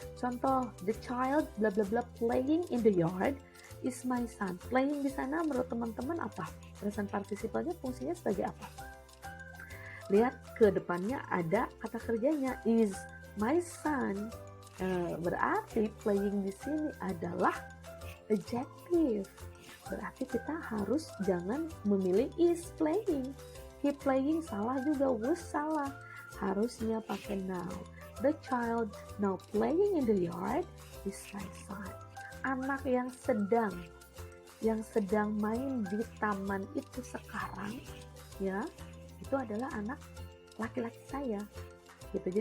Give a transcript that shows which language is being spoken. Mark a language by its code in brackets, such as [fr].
[en] Contoh, the child bla bla bla playing in the yard is my son. [id] Playing di sana menurut teman-teman apa? Present participle-nya fungsinya sebagai apa? Lihat ke depannya ada kata kerjanya is my son. Berarti playing di sini adalah adjective. Berarti kita harus jangan memilih is playing. He playing salah juga, was salah. Harusnya pakai now. [en] The child now playing in the yard is my son. [id] Anak yang sedang main di taman itu sekarang ya, itu adalah anak laki-laki saya gitu.